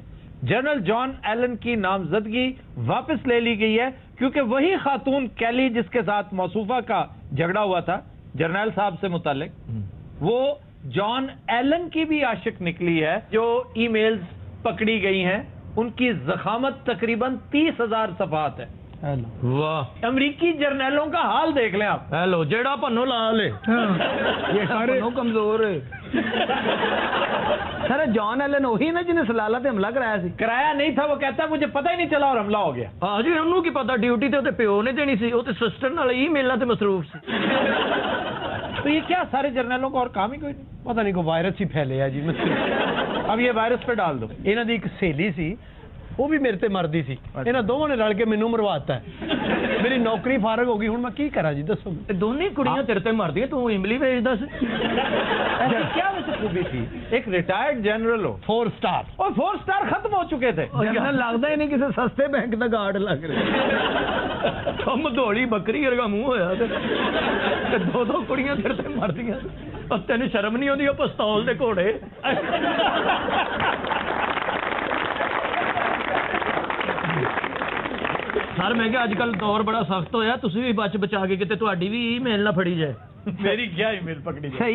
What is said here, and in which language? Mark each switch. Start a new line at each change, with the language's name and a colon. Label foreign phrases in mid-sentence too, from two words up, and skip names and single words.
Urdu: جنرل جان ایلن کی نامزدگی واپس لے لی گئی ہے کیونکہ وہی خاتون کیلی جس کے ساتھ موصوفہ کا جھگڑا ہوا تھا جرنیل صاحب سے متعلق، وہ جان ایلن کی بھی عاشق نکلی ہے. جو ای میلز پکڑی گئی ہیں ان کی ضخامت تقریباً 30,000 صفحات ہے. वाह, امریکی جرنیلوں کا حال دیکھ لیں آپ. हेलो,
Punjabi: جیڑا پنو لا لے.
Urdu: یہ سارے کمزور ہے.
Punjabi: سر جان ایلن وہی نا جنہیں سلالہ تے حملہ کرایا سی؟
Urdu: کرایا نہیں تھا, وہ کہتا ہے مجھے پتہ ہی نہیں چلا اور حملہ ہو گیا.
Punjabi: ہاں جی, انہوں کی پتا ڈیوٹی تے پیو نے دینی سی, وہ تے سسٹر نال ای میلنا تے مصروف سی.
Urdu: تو یہ کیا سارے جرنیلوں کو اور کام ہی کوئی نہیں؟ پتہ نہیں کو وائرس ہی پھیلے ہے جی. اب یہ وائرس پہ ڈال دو.
Punjabi: انہاں دی ایک سہیلی سی, وہ بھی میرے تے مردی سی, انہاں دونوں نے رل کے مینوں مرواتا ہے. میری نوکری فارغ ہو گئی, ہن میں کی کراں جی دسو. دونوں کڑیاں تیرے تے مردی, تو املی ویچدا سی.
Urdu: ایسی کیا ویسے خوبی تھی؟ ایک ریٹائرڈ جنرل ہو, 4 سٹار, اور 4 سٹار ختم ہو چکے تھے.
Punjabi: جنرل لگتا ہی نہیں کسی سستے بینک دا گارڈ لگ رہا. ہم دوڑی بکری ورگا منہ ہویا تے دو کڑیاں تیرے تے مردیاں, اور تینوں شرم نہیں آتی پستول دے گھوڑے. سر میں کہ اج کل دور بڑا سخت ہویا, تسی بھی بچ بچا کے کتے تہاڈی بھی ای میل نہ پھڑی جائے.
Urdu: میری کیا ای میل پکڑی جائے؟